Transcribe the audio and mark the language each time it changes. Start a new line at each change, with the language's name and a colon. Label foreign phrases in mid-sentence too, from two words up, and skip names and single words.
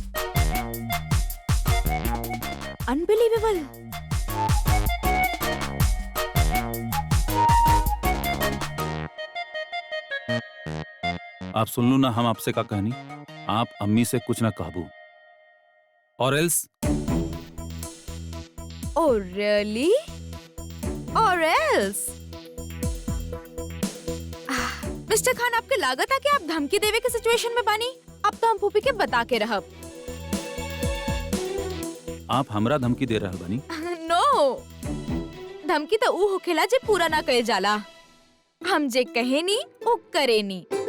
Bhojpuri: अनबिलीवेबल। आप सुन लो ना, हम आपसे का कहनी। आप अम्मी से कुछ ना कहबू, और एल्स।
English: Oh really? Or else?
Bhojpuri: मिस्टर खान, आपके लागत है कि आप धमकी देवे के सिचुएशन में बानी? अब तो हम फूफी के बता के रहब। आप हमरा धमकी दे रहल बानी? नो, धमकी तो ऊ होखेला जे पूरा ना कहे जाला। हम जे कहे नी वो करे नी।